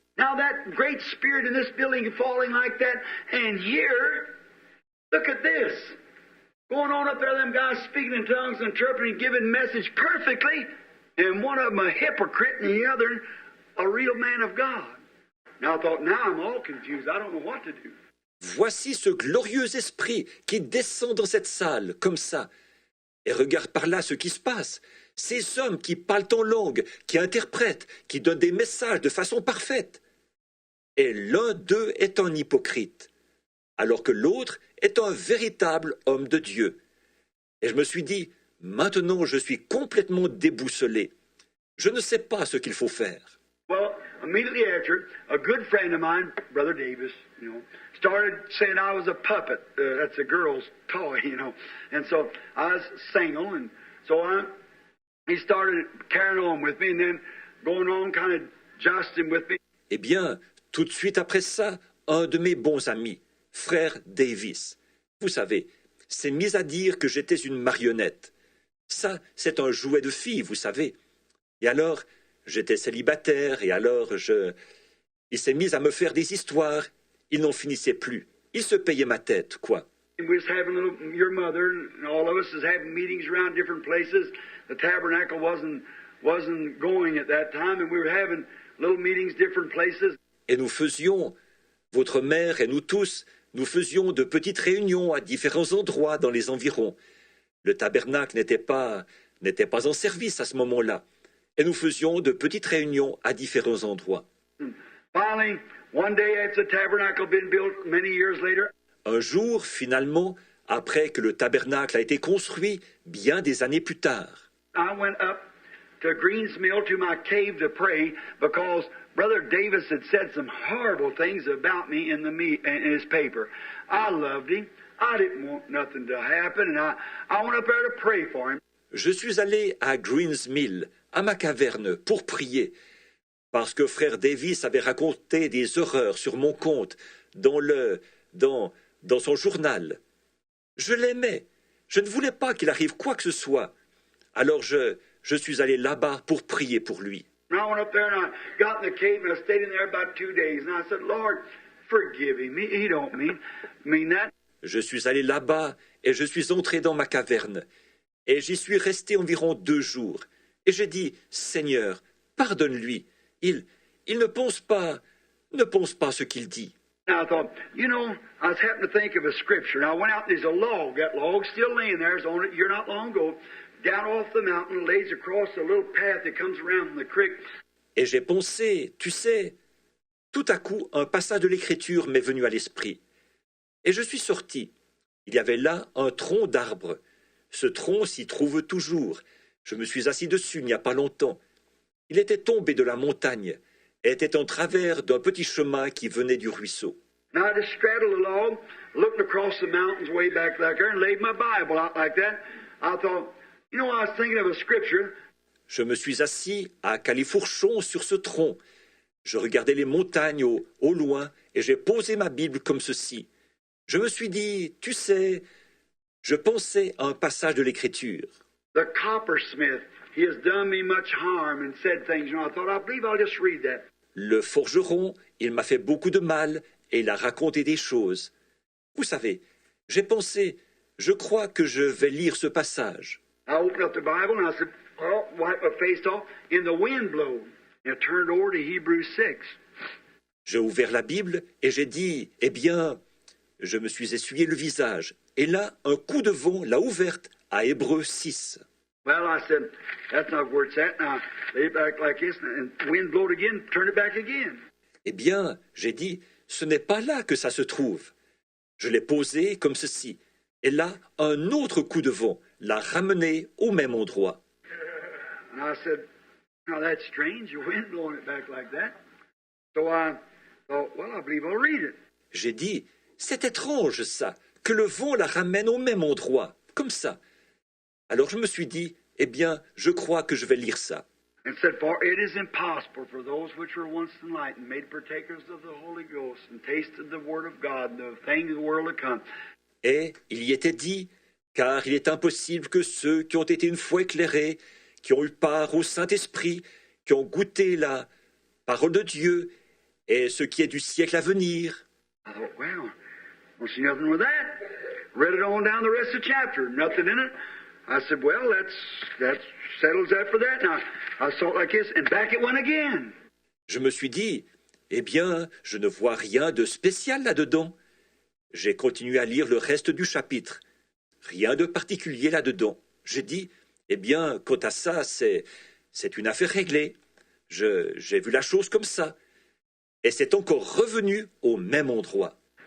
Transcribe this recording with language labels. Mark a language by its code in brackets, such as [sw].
[en] Now that great spirit in this building falling like that, and here, look at this. Going on up there, them guys speaking in tongues, interpreting, giving message perfectly, and one of them a hypocrite and the other a real man of God. Now I thought, now I'm all confused. I don't know what to do. [fr] Voici ce glorieux esprit qui descend dans cette salle, comme ça. Et regarde par là ce qui se passe. Ces hommes qui parlent en langue, qui interprètent, qui donnent des messages de façon parfaite. Et l'un d'eux est un hypocrite, alors que l'autre est un véritable homme de Dieu. Et je me suis dit, maintenant je suis complètement déboussolé. Je ne sais pas ce qu'il faut faire. [en] Well, immediately after, a good friend of mine, Brother Davis, started saying I was a puppet. That's a girl's toy, And so I was single, and so he started carrying on with me, and then going on kind of jousting with me. [fr] Eh bien, tout de suite après ça, un de mes bons amis, frère Davis, vous savez, s'est mis à dire que j'étais une marionnette. Ça, c'est un jouet de fille, vous savez. Et alors, j'étais célibataire, et alors il s'est mis à me faire des histoires. Il n'en finissait plus. Il se payait ma tête, quoi. [en] We was having your mother and all of us was having meetings around different places. The tabernacle wasn't going at that time, and we were having little meetings different places. [fr] Et nous faisions, votre mère et nous tous, nous faisions de petites réunions à différents endroits dans les environs. Le tabernacle n'était pas en service à ce moment-là. Et nous faisions de petites réunions à différents endroits. [en] Finally, one day after the tabernacle had been built many years later, [fr] un jour, finalement, après que le tabernacle a été construit, bien des années plus tard, [en] I went up to Greens Mill to my cave to pray because Brother Davis had said some horrible things about me in his paper. I loved him. I didn't want nothing to happen, and I went up there to pray for him. [fr] Je suis allé à Greens Mill, à ma caverne, pour prier, parce que frère Davis avait raconté des horreurs sur mon compte dans son journal. Je l'aimais, Je ne voulais pas qu'il arrive quoi que ce soit. Alors je suis allé là-bas pour prier pour lui. [en] And I went up there and I got in the cave and I stayed in there about 2 days. And I said, Lord, forgive him. He don't mean that. [fr] Je suis allé là-bas et je suis entré dans ma caverne. Et j'y suis resté environ 2 jours. Et j'ai dit, Seigneur, pardonne-lui. Il ne pense pas ce qu'il dit. [en] And I thought, I was happening to think of a scripture. And I went out, there's a log. That log's still laying there. It's on it here not long ago. Down off the mountain, lays across a little path that comes around from the creek. [fr] Et j'ai pensé, tu sais, tout à coup, un passage de l'Écriture m'est venu à l'esprit. Et je suis sorti. Il y avait là un tronc d'arbre. Ce tronc s'y trouve toujours. Je me suis assis dessus il n'y a pas longtemps. Il était tombé de la montagne et était en travers d'un petit chemin qui venait du ruisseau. [en] Now I just straddled the log, looked across the mountains way back there, and laid my Bible out like that. I thought, I was thinking of a scripture. [fr] Je me suis assis à califourchon sur ce tronc. Je regardais les montagnes au loin et j'ai posé ma Bible comme ceci. Je me suis dit, tu sais, je pensais à un passage de l'Écriture. [en] The coppersmith, he has done me much harm and said things. I thought, I believe I'll just read that. [fr] Le forgeron, il m'a fait beaucoup de mal et il a raconté des choses. Vous savez, j'ai pensé, je crois que je vais lire ce passage. [en] I opened up the Bible and I said, wipe my face off, and the wind blew. And it turned over to Hebrews 6. [fr] J'ai ouvert la Bible et j'ai dit, eh bien, je me suis essuyé le visage. Et là, un coup de vent l'a ouverte à Hébreux 6. [en] Well, I said, that's not where it's at. Now, lay it back like this, and the wind blowed again, turn it back again. [fr] Eh bien, j'ai dit, ce n'est pas là que ça se trouve. Je l'ai posé comme ceci. Et là, un autre coup de vent l'a ramené au même endroit. [en] And I said, now that's strange, the wind blowing it back like that. So I thought, well, I believe I'll read it. [fr] J'ai dit, c'est étrange ça, que le vent la ramène au même endroit, comme ça. Alors je me suis dit, eh bien, je crois que je vais lire ça. [en] And said, for it is impossible for those which were once enlightened, made partakers of the Holy Ghost, and tasted the word of God, and the things of the world to come. [fr] Et il y était dit, car il est impossible que ceux qui ont été une fois éclairés, qui ont eu part au Saint-Esprit, qui ont goûté la parole de Dieu, et ce qui est du siècle à venir. [en] I thought, well, don't see nothing with that. Read it on down the rest of the chapter, nothing in it. I said, well, that settles that for that. Now, I saw it like this, and back it went again. [fr] Je me suis dit, eh bien, je ne vois rien de spécial là-dedans. J'ai continué à lire le reste du chapitre. Rien de particulier là-dedans. J'ai dit, eh bien, quant à ça, c'est une affaire réglée. J'ai vu la chose comme ça. Et c'est encore revenu au même endroit.